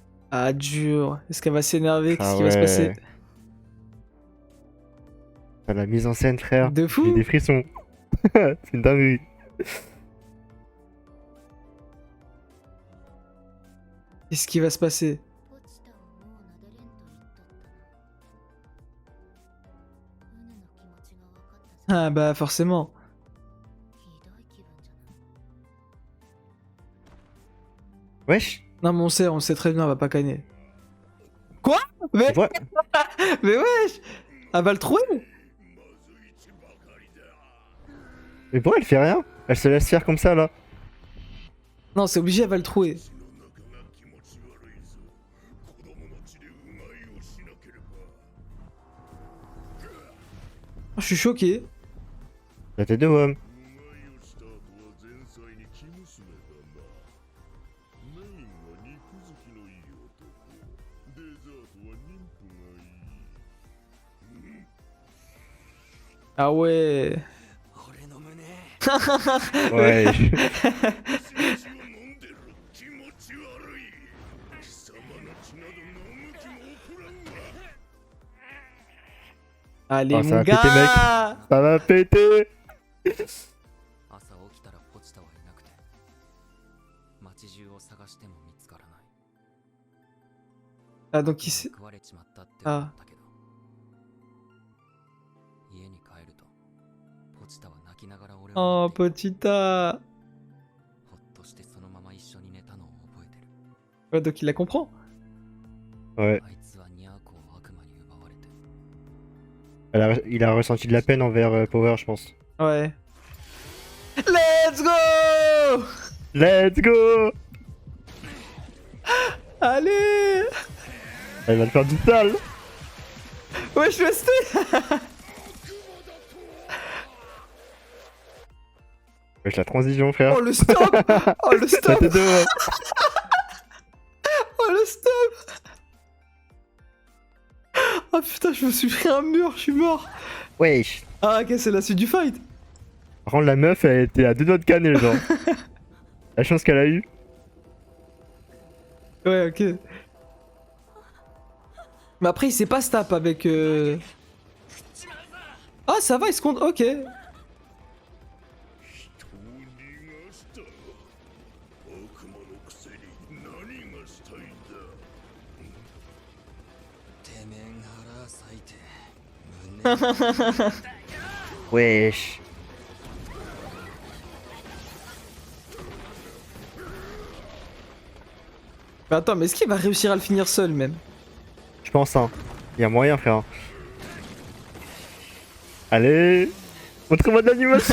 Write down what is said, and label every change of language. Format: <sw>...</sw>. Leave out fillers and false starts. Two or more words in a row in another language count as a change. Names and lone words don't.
<fr>Ah, dur. Est-ce qu'elle va s'énerver? Qu'est-ce Ah qui va se passer? ouais. Ah, la mise en scène, frère. De fou. J'ai des frissons. C'est une dinguerie. Qu'est-ce qui va se passer?</fr> <ja>ポチタをもう撫でれんと言っとったな。ウヌの気持ちが分かったじゃん。</ja> <fr>Ah bah forcément.</fr> <ja>ひどい気分じゃない。</ja> <fr>Wesh. Non mais on sait très bien, elle va pas canner. Quoi? Mais, Tu vois mais wesh! Elle va le trouver? Mais pourquoi elle fait rien? Elle se laisse faire comme ça là. Non, c'est obligé, elle va le trouver.</fr> <ja>血の中が気持ち悪いぞ。子供の血でうがいをしなければ。</ja> <fr>Je suis choqué. La tête de Wom.</fr> <ja>うがいをした後は前妻に生娘だな。メインは肉好きのいい男。デザートは妊婦がいい。</ja> <fr>Ah ouais.</fr> <ja>俺の胸</ja> <fr>Ouais.</fr> <ja>血を飲んでる気持ち悪い。貴様の血など飲む気も起こらんわ。</ja> <fr>Allez, Ah, ça mon va péter, gars! Ça va péter.</fr> <ja>朝起きたらポチタはいなくて街中を探しても見つからない</ja> <fr>Ah, donc il sait.</fr> <ja>食われちまったって思ったけど家に帰るとポチタは泣きながら俺を</ja> <fr>Oh,</fr> <ja>待ってい</ja> <fr>Pochita.</fr> <ja>ほっとしてそのまま一緒に寝たのを覚えてる</ja> <fr>Ouais, donc il la comprend. Ouais.</fr> <ja>あいつはニャーコを悪魔に奪われて</ja> <fr>Il a ressenti de la peine envers Power, je pense. Ouais.</fr> <en>Let's go! Let's go.</en> <fr>Allez! Elle va le faire du sale. Ouais, je suis resté! Wesh, la transition, frère. Oh, le stop! Oh, le La stop! tête de Wom. Oh, le stop! Oh putain, je me suis pris un mur, je suis mort! Wesh. Ah, ok, c'est la suite du fight! Par contre, la meuf, elle était à 2 doigts de canner, genre. La chance qu'elle a eue. Ouais, ok. Mais après, il s'est pas stap avec. Ah, ça va, il se compte. Ok.</fr> <ja>人を逃がした悪魔のくせに何がしたいんだ。てめえが腹裂いて胸</ja> <fr>Wesh. Mais attends, mais est-ce qu'il va réussir à le finir seul même? Je pense, hein. Y a moyen, frère. Allez. Montre-moi de l'animation.</fr>